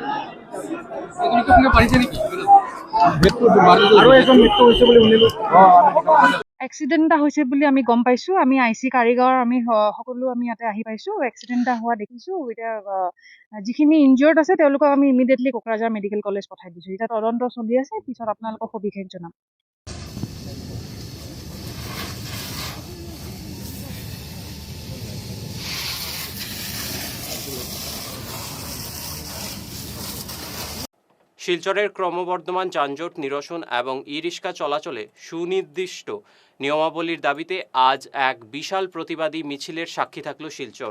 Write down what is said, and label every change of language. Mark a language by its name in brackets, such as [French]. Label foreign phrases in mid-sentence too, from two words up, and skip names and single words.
[Assamese] এক্সিডেণ্ট এটা হৈছে বুলি আমি গম পাইছো। আমি আইচি কাৰিগাঁৱৰ আমি সকলো আমি ইয়াতে আহি পাইছো। এক্সিডেণ্ট এটা হোৱা দেখিছো। এতিয়া যিখিনি ইনজিয়ৰ্ড আছে তেওঁলোকক আমি ইমিডিয়েটলি কোকৰাঝাৰ মেডিকেল কলেজ পঠাই দিছো। এতিয়া তদন্ত চলি আছে, পিছত আপোনালোকক সবিশেষ জনাম। [Bangla] শিলচরের ক্রমবর্ধমান যানজট নিরসন এবং ই রিক্সা চলাচলে সুনির্দিষ্ট নিয়মাবলীর দাবিতে আজ এক বিশাল প্রতিবাদী মিছিলের সাক্ষী থাকল শিলচর।